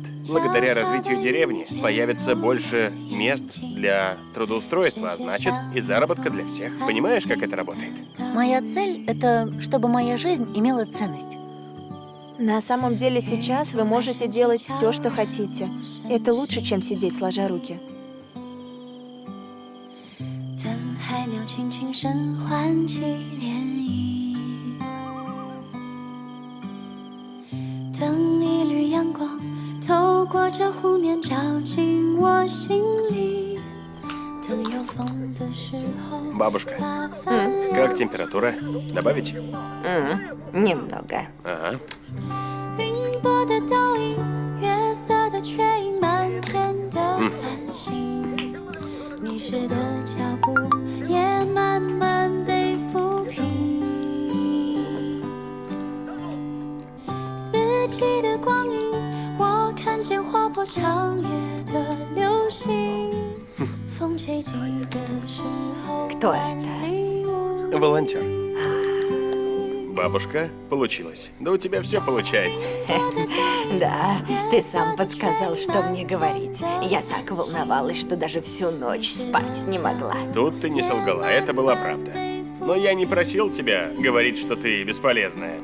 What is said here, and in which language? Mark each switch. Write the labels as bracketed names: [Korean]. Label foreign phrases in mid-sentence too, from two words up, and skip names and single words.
[Russian] Благодаря развитию деревни появится больше мест для трудоустройства, а значит и заработка для всех. Понимаешь, как это работает? Моя цель — это чтобы моя жизнь имела ценность. На самом деле сейчас вы можете делать все, что хотите. Это лучше, чем сидеть сложа руки. [Chinese] 等海鸟轻轻声唤起涟漪，等一缕阳光透过这湖面照进我心里，等有风的时候。 [Russian] Бабушка, как температура? Добавить? Немного. Ага. [Chinese] 云朵的倒影，月色的缺影，漫天的繁星，迷失的脚步也慢慢被抚平。四季的光阴，我看见划破长夜的流星。风吹起的时候， [Russian] Кто это? 礼物 Волонтер. Бабушка, получилось. Да у тебя все получается. Да, ты сам подсказал, что мне говорить. Я так волновалась, что даже всю ночь спать не могла. Тут ты не солгала, это была правда. Но я не просил тебя говорить, что ты бесполезная.